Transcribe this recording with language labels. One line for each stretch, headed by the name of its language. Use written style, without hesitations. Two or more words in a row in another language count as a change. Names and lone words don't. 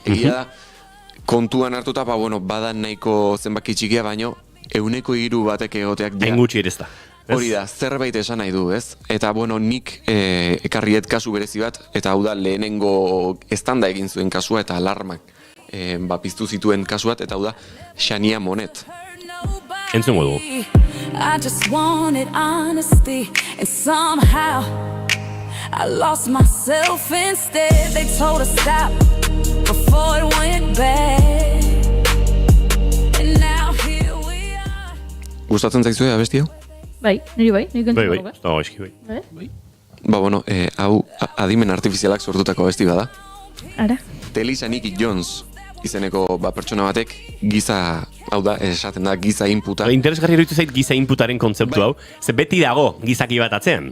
Basque: Egia da, kontuan hartuta, bada nahiko zenbaki txikia, baino 103 batek egoteak dira. Hain gutxi ere ez da. Hori da, zerbait esan nahi du, ez? Eta, nik ekarriet kasu berezi bat, eta hau da lehenengo estanda egin zuen kasua eta alarmak piztu zituen kasuat, eta hau da Xania Monet. Entzungo dugu.
English: I just wanted honesty and somehow I lost myself instead. They told us stop before it went bad. And now here we are.
Basque: Gustatzen zaizue abesti hau? Bai, niri bai, nik entzun dugu. Bai. Hau adimen artifizialak sortutako abesti bada. Ara? Telisa Nicky Jones izeneko pertsona batek giza, hau da, esaten da, giza inputa. Interesgarri eruditu zait giza inputaren kontzeptu hau, ze beti dago gizaki bat atzean.